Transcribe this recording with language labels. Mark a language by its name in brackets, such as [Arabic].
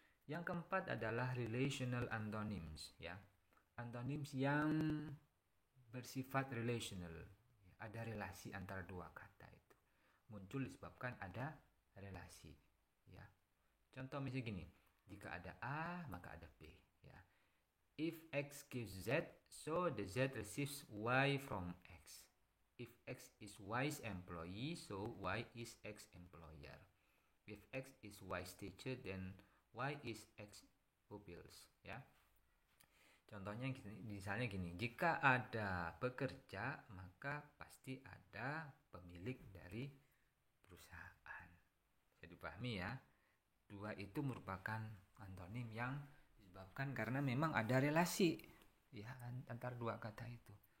[Indonesian] Yang keempat adalah relational antonyms, ya. Antonyms yang bersifat relational. Ada relasi antara dua kata itu. Muncul disebabkan ada relasi, ya. Contoh misalnya gini, jika ada A maka ada B, ya. [English] If X gives Z, so the Z receives Y from X. If X is Y's employee, so Y is X employer. If X is Y's teacher, then Y is X pupils, ya. [Indonesian] Contohnya misalnya gini, jika ada pekerja maka pasti ada pemilik dari perusahaan. Bisa dipahami ya. Dua itu merupakan antonim yang disebabkan karena memang ada relasi ya antara dua kata itu.